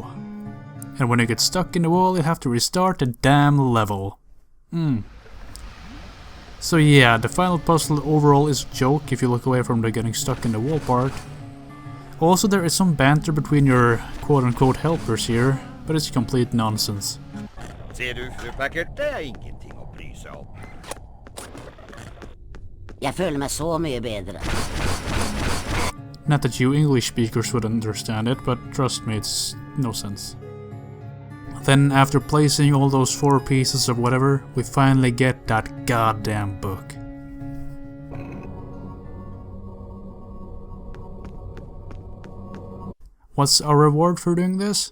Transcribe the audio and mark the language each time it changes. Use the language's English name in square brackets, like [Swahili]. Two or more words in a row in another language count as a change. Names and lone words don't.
[English] And when you get stuck in the wall you have to restart the damn level. So yeah, the final puzzle overall is a joke if you look away from the getting stuck in the wall part. Also there is some banter between your quote-unquote helpers here, but it's complete nonsense. [Swedish] Ser du, fru Packard, det är ingenting att bry sig om. [Norwegian] Jag føler meg så mye bedre. [English] Not that you English speakers would understand it, but trust me, it's no sense. Then after placing all those 4 pieces of whatever, we finally get that goddamn book. What's our reward for doing this?